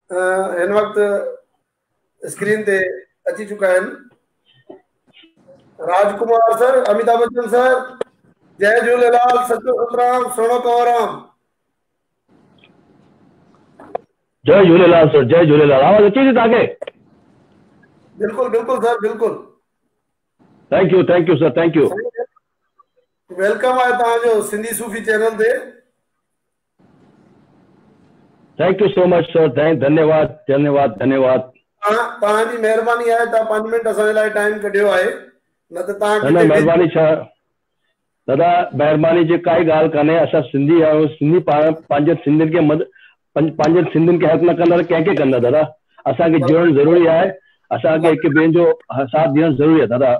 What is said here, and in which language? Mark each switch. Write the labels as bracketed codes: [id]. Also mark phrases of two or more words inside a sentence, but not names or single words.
[sd] हिन वक़्तु स्क्रीन ते अची चुका आहिनि। राजकुमार सर, अमिताभ बच्चन सर, जय झूलेलाल, सचो सतराम, सुहिणो कंवरराम। जय झूलेलाल सर, जय झूलेलाल। आवाज़ अचे थी तव्हांखे? बिल्कुल बिल्कुल सर, बिल्कुल। [en] Thank you sir, thank you. [sd] वेलकम आहे तव्हांजो सिंधी सूफ़ी चैनल ते। [en] Thank you so much sir, [hi] धन्यवाद धन्यवाद धन्यवाद। [sd] तव्हांजी महिरबानी आहे, तव्हां 5 मिंट असांजे लाइ टाइम कढियो आहे, न त तव्हां न महिरबानी छा दादा, महिरबानी जी काई ॻाल्हि कान्हे। असां सिंधी आहियूं, सिंधी पंहिंजे सिंधियुनि खे पंहिंजे सिंधियुनि खे हेल्प न कंदा त कंहिंखे कंदा दादा। असांखे जुड़णु ज़रूरी आहे, असांखे हिक ॿिए जो साथ ॾियणु ज़रूरी आहे दादा।